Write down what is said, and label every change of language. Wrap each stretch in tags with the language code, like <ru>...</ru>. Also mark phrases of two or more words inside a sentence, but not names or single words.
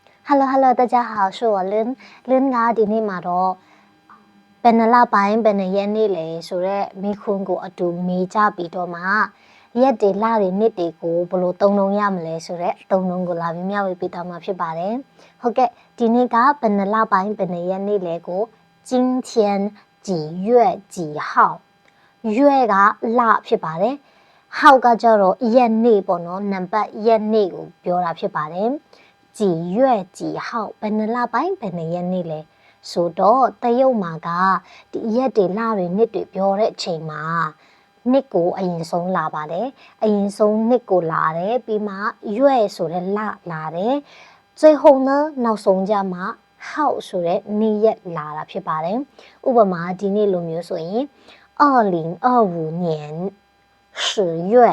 <zh>Hello，大家好，是我Lin啊，</zh> <my>ဒီနေ့မှာတော့ဘယ်နှလပိုင်းဘယ်နှရက်နေ့လဲဆိုတော့မိခွန်းကိုအတူမေးကြပြီးတော့မှရက်တွေလတွေနှစ်တွေကိုဘယ်လိုသုံးလုံးရမလဲဆို တော့သုံးလုံးကိုလာပြီးမျှဝေပေးတော့မှာဖြစ်ပါတယ်။ဟုတ်ကဲ့ဒီနေ့ကဘယ်နှလပိုင်းဘယ်နှရက်နေ့လဲကို</my> <zh>今天几月几号月</zh> <my>ကလ ဖြစ်ပါတယ်။ဟောက်ကကြတော့ရက်နေ့ပေါ့နော်နံပါတ်ရက်နေ့ကိုပြောတာဖြစ်ပါတယ်။</my> <zh>几月几号</zh> <my>ဘယ်နှလပိုင်းဘယ်နှရက်နေ့လဲဆိုတော့တရုတ်မှာကဒီရက်တွေလတွေနှစ်တွေပြောတဲ့အချိန်မှာနှစ်ကိုအရင်ဆုံးလာပါတယ်အရင်ဆုံးနှစ်ကိုလာတယ်ပြီးမှရွဲ့ဆိုတဲ့လလာတယ်</my> <zh>最后呢</zh> <my>နောက်ဆုံးကြမှာဟောက်ဆိုတဲ့နေ့ရက်လာတာဖြစ်ပါတယ်ဥပမာဒီနေ့လိုမျိုးဆိုရင်</my> <zh>2025 年10月</zh>